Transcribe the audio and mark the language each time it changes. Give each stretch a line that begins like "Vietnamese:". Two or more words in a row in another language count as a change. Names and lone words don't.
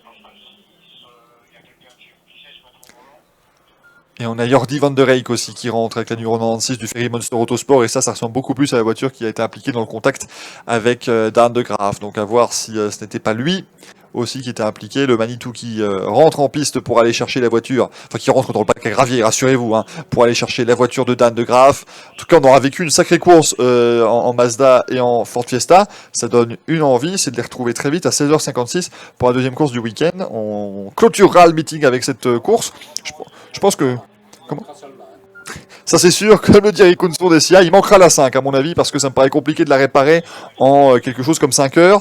French: Et on a Jordi van der Reyck aussi qui rentre avec la numéro 96 du Ferry Monster Autosport. Et ça ressemble beaucoup plus à la voiture qui a été impliquée dans le contact avec Dan de Graaf. Donc à voir si ce n'était pas lui aussi qui était impliqué. Le Manitou qui rentre en piste pour aller chercher la voiture. Enfin qui rentre dans le bac à gravier, rassurez-vous. Hein, pour aller chercher la voiture de Dan de Graaf. En tout cas on aura vécu une sacrée course en Mazda et en Ford Fiesta. Ça donne une envie, c'est de les retrouver très vite à 16h56 pour la deuxième course du week-end. On clôturera le meeting avec cette course. Je pense que... Comment ? Ça c'est sûr, comme le dit Eric Kunzon des SIA, il manquera la 5 à mon avis, parce que ça me paraît compliqué de la réparer en quelque chose comme 5 heures.